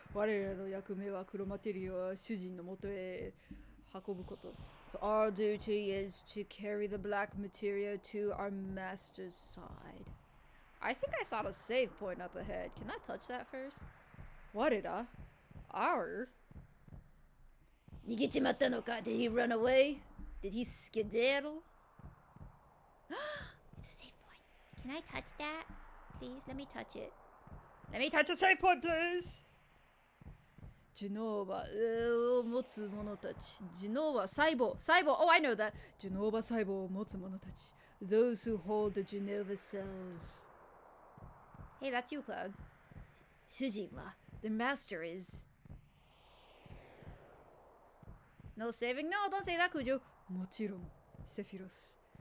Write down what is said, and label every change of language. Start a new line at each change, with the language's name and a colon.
Japanese: 我らの役目は黒マテリアを主人の元へ運ぶこと.
English: So our duty is to carry the black materia to our master's side. I think I saw a save point up ahead. Can I touch that first? What did I? Our?
Japanese: 逃げちまったのか?
English: Did he run away? Did he skedaddle? It's a save point. Can I touch that? Please, let me touch it. Let me touch a save point, please.
Japanese: Genova を持つ者たち.
English: Genova 細胞.Oh, I know that.
Japanese: Genova 細胞を持つ者たち.
English: Those who hold the Genova cells. Hey, that's you, Cloud.
Japanese: 主人は
English: the master is. No saving? No, don't say that, Kujo.
Japanese: もちろん Sephiroth.